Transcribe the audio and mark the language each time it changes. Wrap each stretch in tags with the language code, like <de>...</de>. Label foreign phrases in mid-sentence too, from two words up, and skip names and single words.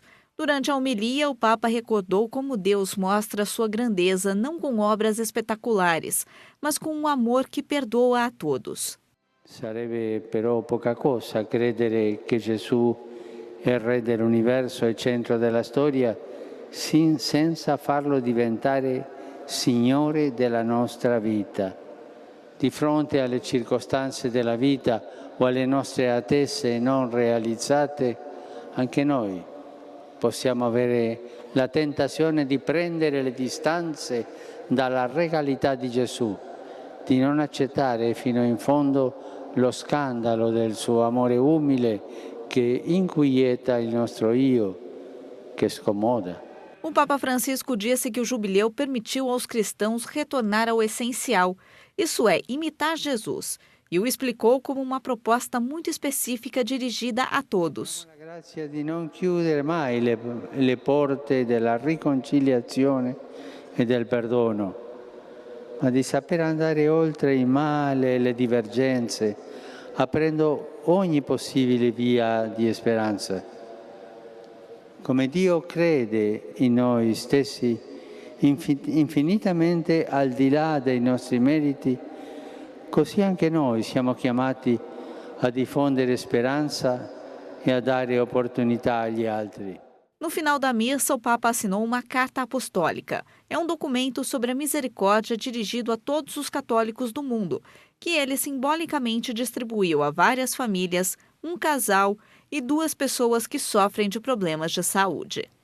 <pt>Durante a homilia, o Papa recordou como Deus mostra sua grandeza não com obras espetaculares, mas com um amor que perdoa a todos.</pt> <it>Sarebbe però poca cosa credere che Gesù è il Re dell'universo e centro della storia senza farlo diventare Signore della nostra vita. Di fronte alle circostanze della vita o alle nostre attese non realizzate, anche noi possiamo avere la tentazione di prendere le distanze dalla regalità di Gesù, di non accettare fino in fondo lo scandalo del suo amore umile che inquieta il nostro io, che scomoda.</it> <pt>O Papa Francisco disse que o jubileu permitiu aos cristãos retornar ao essencial, isso é, imitar Jesus, e o explicou como uma proposta muito específica dirigida a todos.</pt> <it>La grazia di non chiudere mai le porte della riconciliazione e del perdono, ma di saper andare oltre il male e le divergenze, aprendo ogni possibile via di speranza. Come Dio crede in noi stessi, infinitamente al di là dei nostri meriti, così anche noi siamo chiamati a diffondere speranza e a dare opportunità agli altri.</it> <pt>No final da missa, o Papa assinou uma carta apostólica. É um documento sobre a misericórdia dirigido a todos os católicos do mundo, que ele simbolicamente distribuiu a várias famílias, um casal e 2 pessoas que sofrem de problemas de saúde.</pt>